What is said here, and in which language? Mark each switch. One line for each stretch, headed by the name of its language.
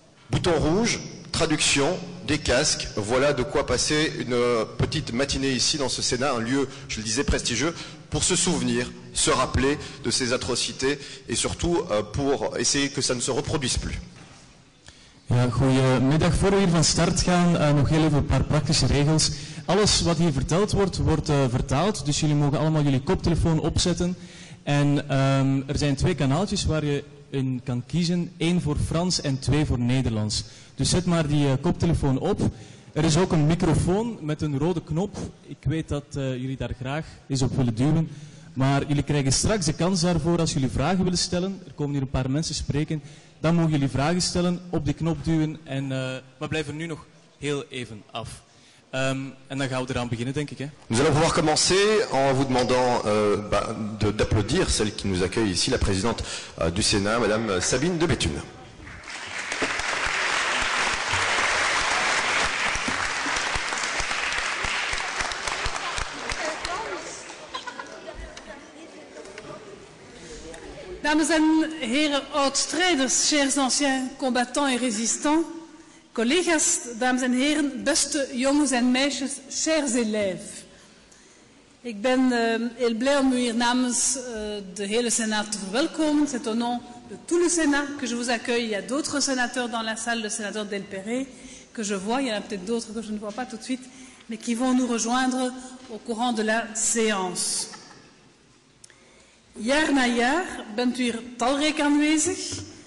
French: Bouton rouge, traduction, des casques, voilà de quoi passer une petite matinée ici dans ce Sénat, un lieu, je le disais, prestigieux, pour se souvenir, se rappeler de ces atrocités et surtout pour essayer que ça ne se reproduise plus.
Dutch: Ja, goedemiddag. Voor we hier van start gaan, nog heel even een paar praktische regels. Alles wat hier verteld wordt, wordt vertaald, dus jullie mogen allemaal jullie koptelefoon opzetten. En er zijn 2 kanaaltjes waar je in kan kiezen, 1 voor Frans en 2 voor Nederlands. Dus zet maar die koptelefoon op. Er is ook een microfoon met een rode knop. Ik weet dat jullie daar graag eens op willen duwen. Maar jullie krijgen straks de kans daarvoor als jullie vragen willen stellen. Er komen hier een paar mensen spreken. Dan mogen jullie vragen stellen, op die knop duwen en we blijven nu nog heel even af. En dan gaan we eraan beginnen, denk ik. Hè?
French: Nous allons pouvoir commencer en vous demandant d'applaudir celle qui nous accueille ici, la présidente du Sénat, Madame Sabine de Béthune.
Dutch: Dames en heren oud-strijders,
French: chers anciens combattants et résistants,
Dutch: collega's, dames en heren, beste jongens en meisjes,
French: chers élèves.
Dutch: Ik ben heel blij om u hier namens de hele Sénat te verwelkomen.
French: C'est au nom de tout le Sénat que je vous accueille. Il y a d'autres sénateurs dans la salle, le sénateur Del Perret, que je vois. Il y en a peut-être d'autres que je ne vois pas tout de suite, mais qui vont nous rejoindre au courant de la séance.
Dutch: Jaar na jaar bent u hier talrijk aanwezig.